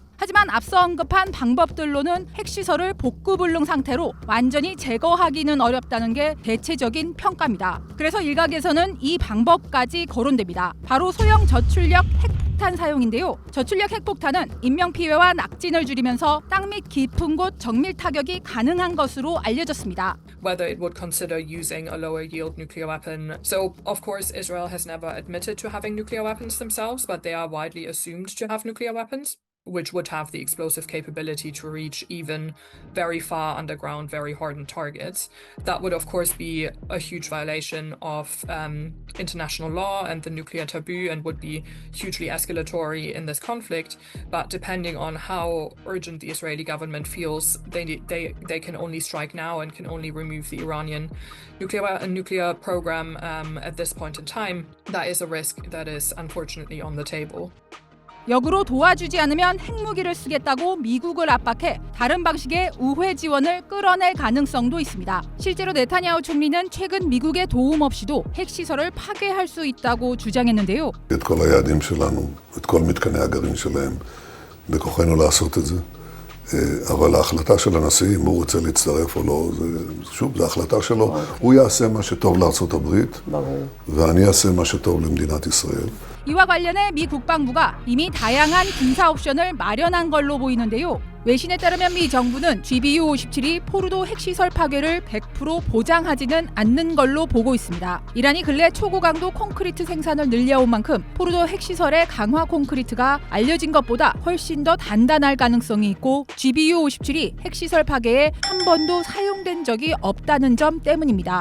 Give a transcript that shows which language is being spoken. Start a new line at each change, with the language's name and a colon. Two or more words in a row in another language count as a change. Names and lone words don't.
Korean: 하지만 앞서 언급한 방법들로는 핵시설을 복구불능 상태로 완전히 제거하기는 어렵다는 게 대체적인 평가입니다. 그래서 일각에서는 이 방법까지 거론됩니다. 바로 소형 저출력 핵폭탄 사용인데요. 저출력 핵폭탄은 인명피해와 낙진을 줄이면서 땅 밑 깊은 곳 정밀 타격이 가능한 것으로 알려졌습니다.
English: Whether it would consider using a lower yield nuclear weapon. So, of course, Israel has never admitted to having nuclear weapons themselves, but they are widely assumed to have nuclear weapons. which would have the explosive capability to reach even very far underground, very hardened targets. That would, of course, be a huge violation of international law and the nuclear taboo and would be hugely escalatory in this conflict. But depending on how urgent the Israeli government feels, they can only strike now and can only remove the Iranian nuclear program at this point in time. That is a risk that is unfortunately on the table.
Korean: 역으로 도와주지 않으면 핵무기를 쓰겠다고 미국을 압박해 다른 방식의 우회 지원을 끌어낼 가능성도 있습니다. 실제로 네타냐후 총리는 최근 미국의 도움 없이도 핵시설을 파괴할 수 있다고 주장했는데요.
Hebrew: את כל היעדים שלנו, את כל מתקני הגרעין שלהם, בכוחנו לעשות את זה. אבל ההחלטה של הנשיא, אם הוא רוצה להצטרף או לא, שוב, זו החלטה שלו. הוא יעשה מה שטוב לארצות הברית, ואני אעשה מה שטוב למדינת ישראל.
Korean: 이와 관련해 미 국방부가 이미 다양한 군사 옵션을 마련한 걸로 보이는데요. 외신에 따르면 미 정부는 GBU-57이 포르도 핵시설 파괴를 100% 보장하지는 않는 걸로 보고 있습니다. 이란이 근래 초고강도 콘크리트 생산을 늘려온 만큼 포르도 핵시설의 강화 콘크리트가 알려진 것보다 훨씬 더 단단할 가능성이 있고 GBU-57이 핵시설 파괴에 한 번도 사용된 적이 없다는 점 때문입니다.